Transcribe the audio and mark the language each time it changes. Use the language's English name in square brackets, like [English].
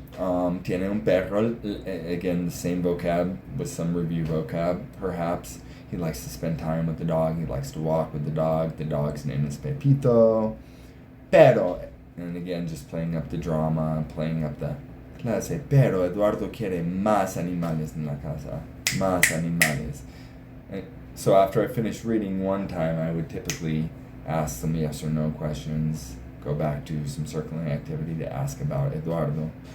[Spanish] Tiene un perro, [English] again, the same vocab with some review vocab, perhaps. He likes to spend time with the dog. He likes to walk with the dog. The dog's name is Pepito. Pero, and again, just playing up the drama, playing up the clase. [Spanish] Pero Eduardo quiere más animales en la casa. Más animales. [English] And so after I finished reading one time, I would typically ask some yes or no questions, go back to some circling activity to ask about Eduardo.